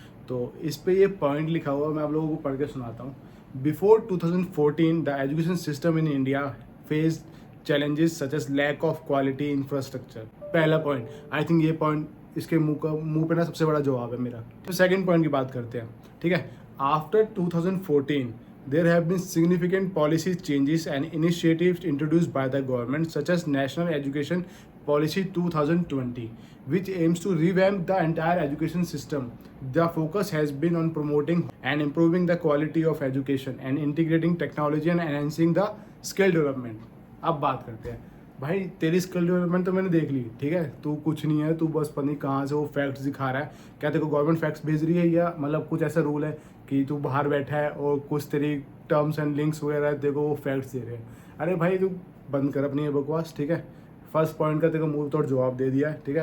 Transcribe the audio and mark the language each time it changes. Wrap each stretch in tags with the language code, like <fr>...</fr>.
<hi>तो इस पे ये पॉइंट लिखा हुआ मैं आप लोगों को पढ़ के सुनाता हूँ।</hi> <en>Before 2014 the education system in India faced challenges such as lack of quality infrastructure।</en> <hi>पहला पॉइंट, आई थिंक ये पॉइंट इसके मुंह पे ना सबसे बड़ा जवाब है मेरा। तो सेकंड पॉइंट की बात करते हैं, ठीक है।</hi> <en>After 2014 there have been significant policy changes and initiatives introduced by the government such as National Education Policy 2020, which aims to revamp the entire education system. The focus has been on promoting and improving the quality of education and integrating technology and enhancing the skill development।</en> <hi>अब बात करते हैं भाई तेरी skill development तो मैंने देख ली, ठीक है, तू कुछ नहीं है, तू बस पता नहीं कहाँ से वो फैक्ट्स दिखा रहा है। क्या तेरे को गवर्नमेंट फैक्ट्स भेज रही है, या मतलब कुछ ऐसा रूल है कि तू बाहर बैठा है और कुछ तेरी टर्म्स एंड लिंक्स वगैरह तेरे को वो फैक्ट्स दे रहे हैं? अरे भाई तू बंद कर अपनी ये बकवास, ठीक है। फर्स्ट पॉइंट का तेरे को मुंह तोड़ जवाब दे दिया है, ठीक है।</hi>